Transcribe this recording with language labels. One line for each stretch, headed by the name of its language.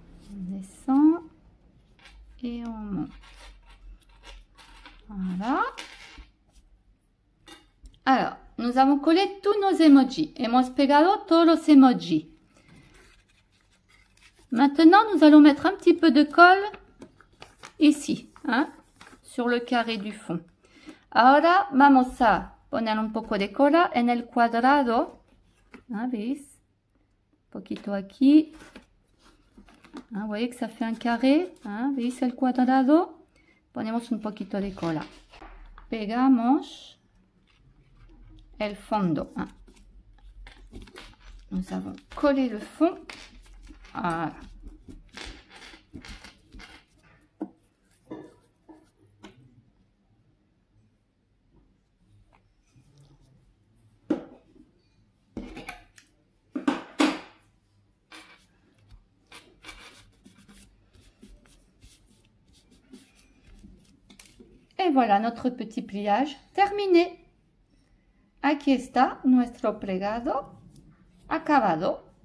French: On descend et on monte. Voilà. Alors, nous avons collé tous nos emojis.
Spanish: Hemos pegado todos los emojis.
French: Maintenant, nous allons mettre un petit peu de colle ici, hein, sur le carré du fond.
Spanish: Ahora vamos a poner un poco de cola en el cuadrado. ¿Ah, ¿veis? Un poquito aquí.
French: Ah, vous voyez que ça fait un carré.
Spanish: ¿Ah? ¿Veis el cuadrado? Ponemos un poquito de cola. Pegamos el fondo. ¿Ah?
French: Nous avons collé le fond. Voilà. Et voilà notre petit pliage terminé.
Spanish: Aquí está nuestro plegado acabado.